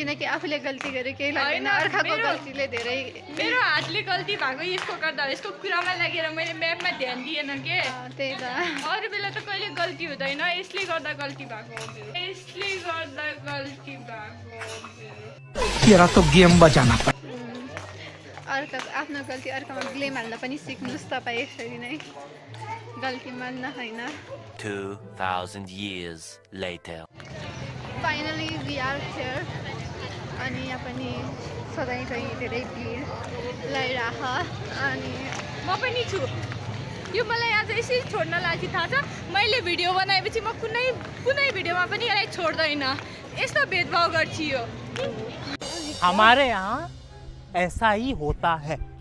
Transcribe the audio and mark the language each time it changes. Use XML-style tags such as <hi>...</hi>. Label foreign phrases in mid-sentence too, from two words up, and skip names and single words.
<ne>किनकि आफूले गल्ती गरे केही लाग्दैन, होइन, अर्काको मेरो- गल्तीले धेरै मेरो हातले गल्ती भएको यसको गर्दा यसको कुरामा लागेर मैले म्यापमा ध्यान दिएन के त्यही त अरू बेला त कहिले गल्ती हुँदैन, यसले गर्दा गल्ती भएको हो मेरो। यसले गर्दा गल्ती भएको हो मेरो।</ne> <hi>तेरा तो गेम बजाना पड़ा।</hi> <ne>अर्का आफ्नो गल्ती अर्कामा ब्लेम हाल्न पनि सिक्नुहोस् तपाईँ, यसरी नै गल्ती मान्न होइन।</ne> <en>2000 years later. finally we are here.</en> <ne>अनि यहाँ पनि सधैँ चाहिँ धेरै भिड लगाइरह अनि म पनि छु। यो मलाई आज यसरी छोड्न लाग्यो थाहा छ, मैले भिडियो बनाएपछि म कुनै भिडियोमा पनि यसलाई छोड्दैन, यस्तो भेदभाव गर्छ यो।</ne> <hi>हमारे यहाँ ऐसा ही होता है।</hi>